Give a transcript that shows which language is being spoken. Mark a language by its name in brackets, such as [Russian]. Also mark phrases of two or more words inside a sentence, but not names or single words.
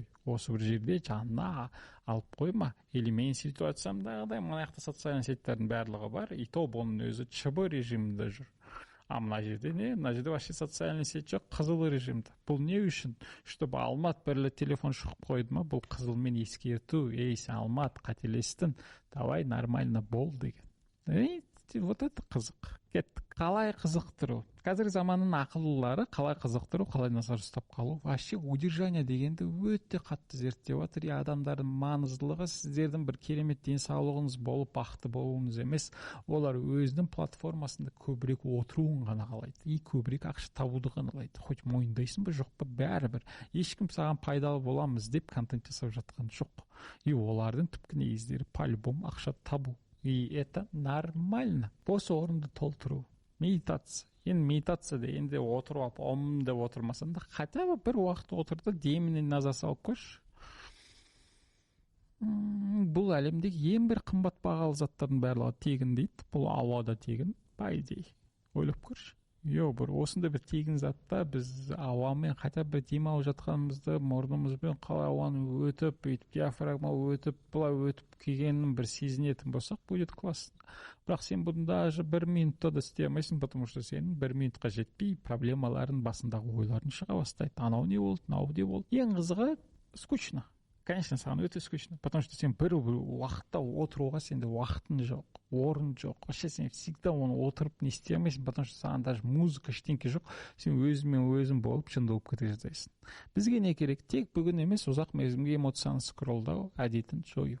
[Kazakh] Осы бір жерде жанына алып қойма. Или мен ситуациямдағыдай, мына жақта социальный сеттердің барлығы бар, [Russian] и то [Kazakh] бұның өзі ЧБ режимінде жүр. Мына жерде не? Мына жерде вообще социальный сет жоқ, қызыл режимді. Бұл не үшін? Чтобы Алмат бірлі телефон шығып қойды ма? Бұл қызылмен ескерту. Сен Алмат, қателестің, [Russian] давай нормально [Kazakh] бол деген. [Russian] Вот это [Kazakh] қызық. Кеттік. Қалай қызықтыру? Қазір заманның ақыллылары қалай қызықтыру, қалай назар ұстап қалу. [Russian] Вообще удержание [Kazakh] дегенді өте қатты зерттеп отыр. Адамдардың маңыздылығы сіздердің бір керемет денсаулығыңыз болып, бақытты болуыңыз емес, олар өзінің платформасында көбірек отыруын ғана қалайды. И көбірек ақша табуды ғана қалайды. Хоть мойындайсың ба, жоқ па, бәрібір. Ешкім саған пайдалы боламыз деп контент жасап жатқан жоқ. И олардың түпкі негіздері по-любому ақша табу. [Russian] И это нормально. [Kazakh] Бос орынды толтыру. Медитация. Енді медитация дегенде отырып, деп отырмасам да, [Russian] хотя бы [Kazakh] бір уақыт отырды, деміне назар салып көрші. Бұл әлемдегі ең бір қымбат бағалы заттардың барлығы тегін дейді. Бұл ауада тегін, [Russian] по идее. [Kazakh] Ойлап көрші. Бір осында бір тегін затта біз ауамен хотя бір демалып жатқанымызды, мұрнымызбен қалай ауаны өтіп, бүйтіп диафрагма өтіп, бұлай өтіп келгенін бір сезінетін болсақ, [Russian] будет классно. [Kazakh] Бірақ сен бұны даже 1 минутта да істей алмайсың, [Russian] потому что [Kazakh] сен 1 минутқа жетпей проблемалардың басындағы ойларын шыға бастайды. Анау не болды, мынау не болды. Ең қызығы скучно. Конечно, саған өте скучно, [Russian] потому что [Kazakh] сен бір уақытта отыруға сенде уақытың жоқ, орын жоқ. Вообще сен всегда оны отырып не істей алмайсың, потому что саған даже музыка ештеңке жоқ. Сен өзіңмен өзің болып жындалып кете жаздайсың. Бізге не керек? Тек бүгін емес, ұзақ мерзімге эмоцияны скролдау әдетін жою.